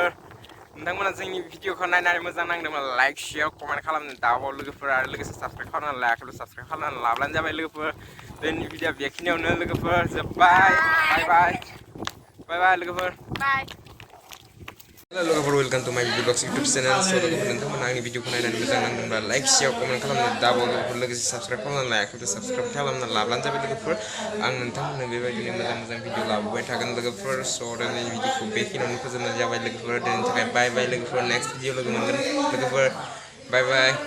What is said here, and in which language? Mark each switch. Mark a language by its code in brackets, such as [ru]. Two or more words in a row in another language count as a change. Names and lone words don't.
[brx] नोंथांमोना जोंनि भिडिअखौ नायनानै मोजां नांदोंब्ला [en] like share comment [brx] खालामनो दाबाव लोगोफोर, आरो लोगोसे साबस्क्राइब खालामनानै लायाखैब्ला साबस्क्राइब खालामनानै लाब्लानो जाबाय लोगोफोर. दिनैनि भिडिअ बेखिनियावनो लोगोफोर जोब्बाय. बाय लोगोफोर. Hello लोगोफोर, [en] welcome to my vlogs YouTube channel. [brx] So लोगोफोर नोंथांमोना आंनि भिडिअखौ नायनानै मोजां नांदोंब्ला [en] like share comment [brx] खालामनो दाबाव लोगोफोर, लोगोसे साबस्क्राइब खालामनानै लायाखैब्ला साबस्क्राइब खालामनानै लाब्लानो जाबाय लोगोफोर. आं नोंथांमोननो बेबायदिनो मोजां भिडिअ लाबोबाय थागोन लोगोफोर. स' दिनैनि भिडिअखौ बेखिनियावनो फोजोबनाय जाबाय लोगोफोर. दिनैनि थाखाय बाय लोगोफोर. [en] next video [brx] लोगो मोनगोन लोगोफोर.